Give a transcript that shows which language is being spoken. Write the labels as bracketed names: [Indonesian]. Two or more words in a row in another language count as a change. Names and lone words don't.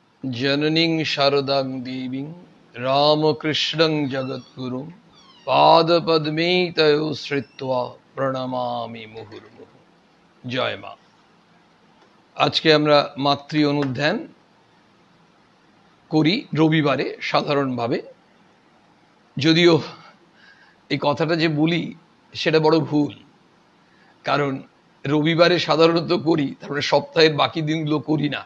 [Sanskrit] जननीं शारदां देवीं रामकृष्णं जगद्गुरुं पादपद्मे तयो श्रित्वा প্রণমামি মুহুর্মুহু। [Bangla] জয় মা। আজকে আমরা মাতৃ অনুধ্যান করি রবিবারে সাধারণভাবে, যদিও এই কথাটা যে বলি সেটা বড় ভুল, কারণ রবিবারে সাধারণত করি, তারপরে সপ্তাহের বাকি দিনগুলো করি না।